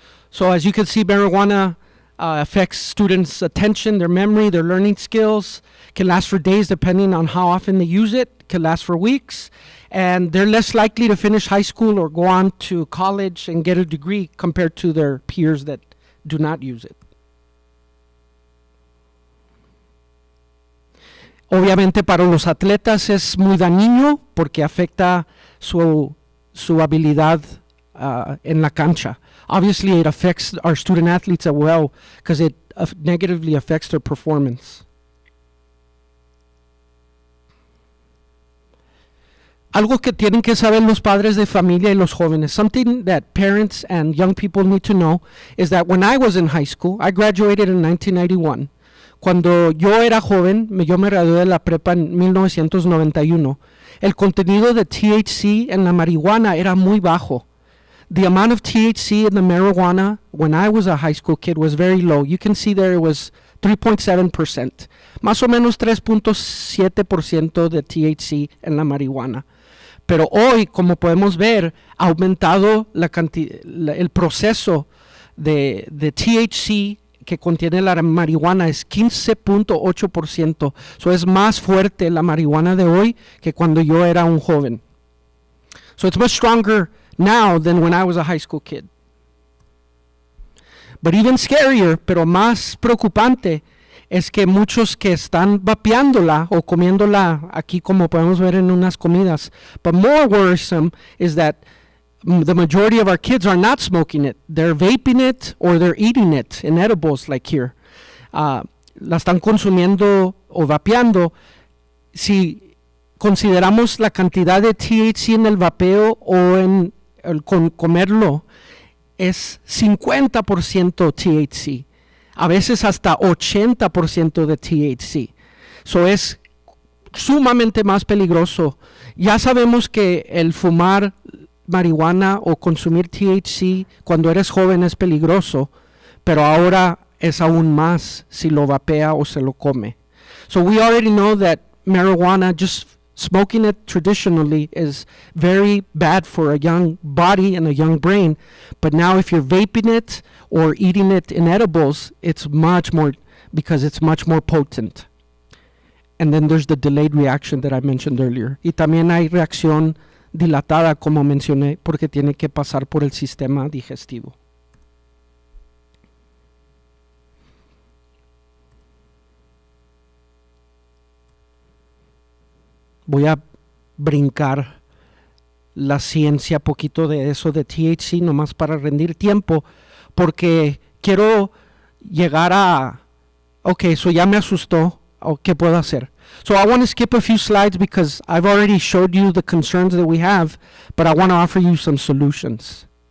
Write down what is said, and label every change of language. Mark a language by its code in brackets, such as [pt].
[en] So as you can see, marijuana affects students' attention, their memory, their learning skills, can last for days depending on how often they use it, can last for weeks, and they're less likely to finish high school or go on to college and get a degree compared to their peers that do not use it. [es] Obviamente para los atletas es muy dañino porque afecta su habilidad en la cancha. [en] Obviously it affects our student athletes as well because it negatively affects their performance. [es] Algo que tienen que saber los padres de familia y los jóvenes, [en] something that parents and young people need to know, is that when I was in high school, I graduated in 1991. [es] Cuando yo era joven, yo me gradué de la prepa en 1991, el contenido de THC en la marihuana era muy bajo. [en] The amount of THC in the marijuana when I was a high school kid was very low. You can see there it was 3.7%, [es] más o menos 3.7% de THC en la marihuana. Pero hoy, como podemos ver, ha aumentado el proceso de THC que contiene la marihuana es 15.8%. So es más fuerte la marihuana de hoy que cuando yo era un joven. [en] So it's much stronger now than when I was a high school kid. But even scarier, [es] pero más preocupante, es que muchos que están vapeándola o comiéndola aquí como podemos ver en unas comidas. [en] But more worrisome is that the majority of our kids are not smoking it. They're vaping it or they're eating it in edibles like here. [es] La están consumiendo o vapeando. Si consideramos la cantidad de THC en el vapeo o en el comerlo, es 50% THC. A veces hasta 80% de THC. So es sumamente más peligroso. Ya sabemos que el fumar marihuana o consumir THC cuando eres joven es peligroso, pero ahora es aún más si lo vapea o se lo come. [en] So we already know that marijuana, just smoking it traditionally, is very bad for a young body and a young brain, but now if you're vaping it or eating it in edibles, it's much more, because it's much more potent. And then there's the delayed reaction that I mentioned earlier. [es] Y también hay reacción dilatada, como mencioné, porque tiene que pasar por el sistema digestivo. Voy a brincar la ciencia poquito de eso de THC, nomás para rendir tiempo, porque quiero llegar a, eso ya me asustó, ¿qué puedo hacer? [en] So I want to skip a few slides because I've already showed you the concerns that we have, but I want to offer you some solutions.